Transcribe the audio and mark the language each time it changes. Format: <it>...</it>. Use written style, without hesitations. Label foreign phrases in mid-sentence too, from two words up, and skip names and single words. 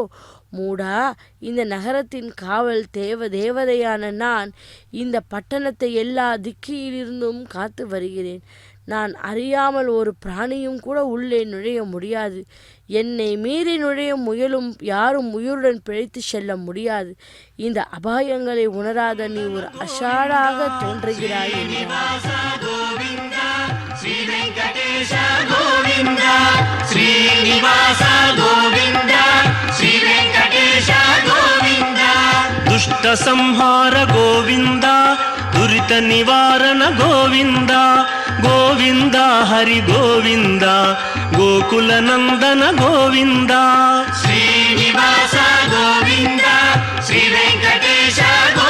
<ta>மூடா, இந்த நகரத்தின் காவல் தேவதையான நான் இந்த பட்டணத்தை எல்லா திக்கிலிருந்தும் காத்து வருகிறேன். நான் அறியாமல் ஒரு பிராணியும் கூட உள்ளே நுழைய முடியாது. என்னை மீறி நுழைய முயலும் யாரும் உயிருடன் பிழைத்து செல்ல முடியாது. இந்த அபாயங்களை உணராத நீ ஒரு அசாடாக தோன்றுகிறாய் என்றார்.</ta> <kn>ದುಷ್ಟ ಸಂಹಾರ ಗೋವಿಂದ, ದುರಿತ ನಿವಾರಣ ಗೋವಿಂದ, ಗೋವಿಂದ ಹರಿ ಗೋವಿಂದ, ಗೋಕುಲ ನಂದನ ಗೋವಿಂದ, ಶ್ರೀನಿವಾಸ ಗೋವಿಂದ, ಶ್ರೀ ವೆಂಕಟೇಶ</kn>